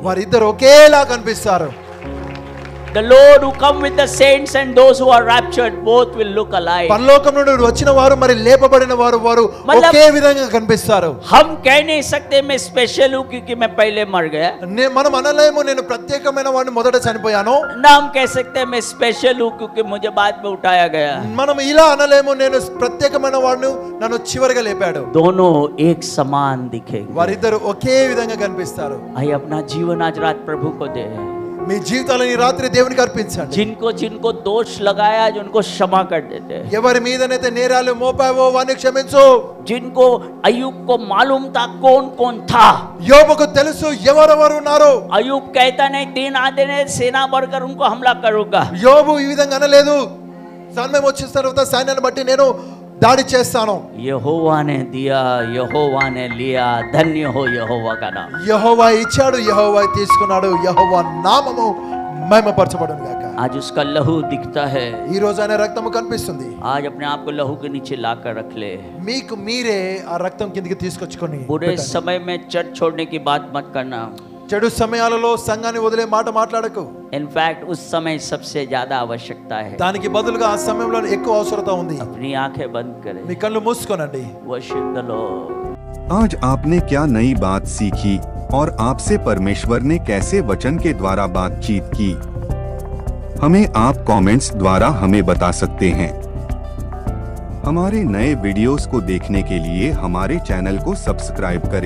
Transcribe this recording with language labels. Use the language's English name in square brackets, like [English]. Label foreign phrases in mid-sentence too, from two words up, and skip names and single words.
[Telugu] వారిద్దరు ఒకేలా కనిపిస్తారు. [English] The Lord who come with the saints and those who are raptured, both will look alike. [Telugu] పరలోకం నుండి వచ్చిన వారు మరి లేపబడిన వారు [Hindi] मतलब [Telugu] ఒకే విధంగా కనిపిస్తారు. [Hindi] हम कह नहीं सकते मैं स्पेशल हूँ क्योंकि मैं पहले मर गया, [Telugu] మనం అనలేము నేను ప్రత్యేకమైన వాడిని మొదట చనిపోయాను. [Hindi] ना हम कह सकते मैं स्पेशल हूँ क्योंकि मुझे बाद में उठाया गया। [Telugu] మనం ఇలా అనలేము నేను ప్రత్యేకమైన వాడిని నన్ను చివరిగా లేపాడు. [Hindi] दोनों एक समान दिखेंगे। [Telugu] వారిద్దరు ఒకే విధంగా కనిపిస్తారు. [Hindi] आइए अपना जीवन आज रात प्रभु को दे। [Telugu] మీ జీవితాలను ఈ రాత్రి దేవునికి అర్పించండి. [Hindi] जिनको जिनको दोष लगाया आज उनको क्षमा कर देते हैं। [Telugu] ఎవరి మీదనైతే నేరాలు మోపావో వారిని క్షమించు. [Hindi] जिनको अय्यूब को मालूम था कौन कौन था, [Telugu] యోబుకు తెలుసు ఎవరెవరు ఉన్నారు. [Hindi] अय्यूब कहता नहीं दिन आधे ने सेना बढ़कर उनको हमला करूंगा। [Telugu] యోబు ఈ విధంగా అనలేదు, సమయం వచ్చిన తర్వాత సైన్యాన్ని బట్టి నేను దాడి చేస్తాను. [Hindi] यहोवा ने दिया, यहोवा ने लिया, धन्य हो यहोवा का नाम। [Telugu] యెహోవా ఇచ్చాడు, యెహోవా తీసుకున్నాడు. యెహోవా నామము మహిమపరచబడును గాక. [Hindi] आज उसका लहू दिखता है। [Telugu] ఈ రోజు ఆయన రక్తము కనిపిస్తుంది. [Hindi] आज अपने आप को लहू के नीचे लाकर रख ले। [Telugu] మీకు మీరే ఆ రక్తం కిందికి తీసుకొచ్చుకొని [Hindi] बुरे [Telugu] పెట్టండి. [Hindi] समय में चर्च छोड़ने की बात मत करना। [Telugu] చెడు సమయాలలో సంఘాన్ని వదిలే మాట మాట్లాడకు. [Hindi] इनफैक्ट उस समय सबसे ज्यादा आवश्यकता है। [Telugu] దానికి బదులుగా ఆ సమయంలో ఎక్కువ అవసరత ఉంది. [Hindi] अपनी आंखें बंद करें, [Telugu] మీ కళ్ళు మూసుకోనండి. [English] Worship the Lord. [Hindi] आज आपने क्या नई बात सीखी और आपसे परमेश्वर ने कैसे वचन के द्वारा बातचीत की? हमें आप कमेंट्स द्वारा हमें बता सकते हैं। हमारे नए वीडियोस को देखने के लिए हमारे चैनल को सब्सक्राइब करें।